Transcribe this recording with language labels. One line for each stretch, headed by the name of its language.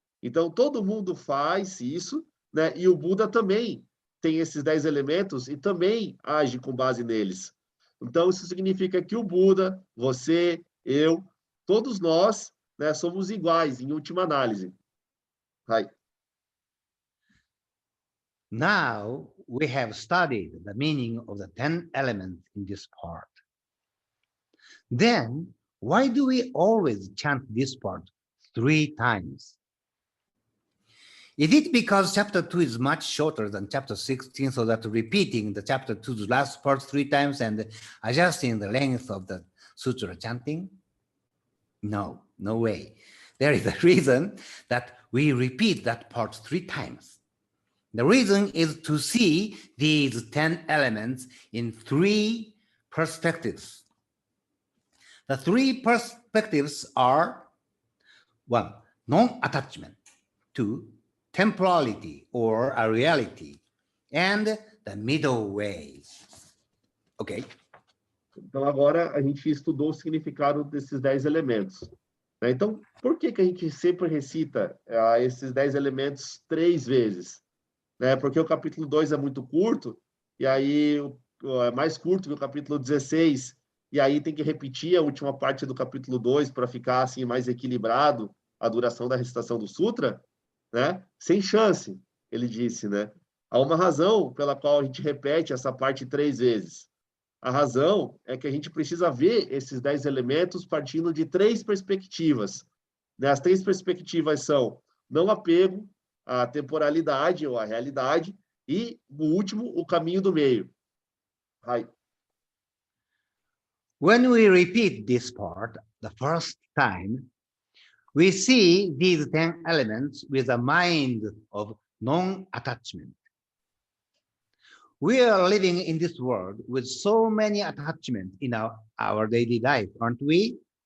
Portuguese: Então, todo mundo faz isso, né? E o Buda também tem esses 10 elementos e também age com base neles. Então, isso significa que o Buda, você, eu, todos nós, né, somos iguais, em última análise.
English: Now we have studied the meaning of the 10 elements in this part. Then, why do we always chant this part 3 times? Is it because chapter 2 is much shorter than chapter 16, so that repeating the chapter 2's last part 3 times and adjusting the length of the sutra chanting? No, no way. There is a reason that we repeat that part 3 times. The reason is to see these 10 elements in 3 perspectives. The 3 perspectives are 1, non-attachment, 2, temporality or a reality, and the middle way. Ok?
Portuguese: Então, agora a gente estudou o significado desses 10 elementos. Né? Então, por que a gente sempre recita esses 10 elementos 3 vezes? Né? Porque o capítulo 2 é muito curto, e aí é mais curto que o capítulo 16, e aí tem que repetir a última parte do capítulo 2 para ficar assim, mais equilibrado a duração da recitação do sutra, né? Sem chance, ele disse, né? Há uma razão pela qual a gente repete essa parte 3 vezes. A razão é que a gente precisa ver esses 10 elementos partindo de 3 perspectivas. Né? As 3 perspectivas são não apego, a temporalidade ou a realidade, e, o último, o caminho do meio.
English: When we repeat this part the first time, we see these 10 elements with a mind of non-attachment. We are living in this world with so many attachments in our daily life, aren't we?